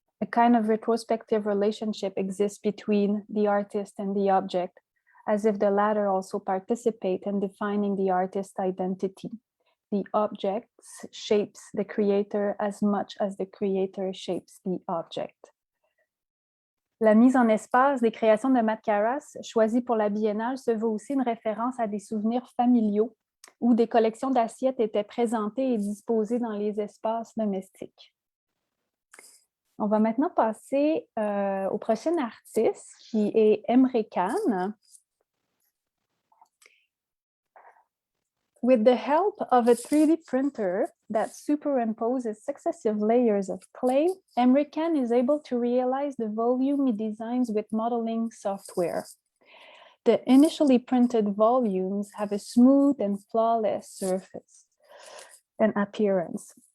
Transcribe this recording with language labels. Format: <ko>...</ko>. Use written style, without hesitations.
<en>A kind of retrospective relationship exists between the artist and the object, as if the latter also participate in defining the artist's identity. The object shapes the creator as much as the creator shapes the object.</en> <fr>La mise en espace des créations de Matt Karas, choisies pour la biennale, se veut aussi une référence à des souvenirs familiaux où des collections d'assiettes étaient présentées et disposées dans les espaces domestiques. On va maintenant passer au prochain artiste qui est Emre Can.</fr> <en>With the help of a 3D printer that superimposes successive layers of clay, Emre Can is able to realize the volume he designs with modeling software. The initially printed volumes have a smooth and flawless surface and appearance.</en>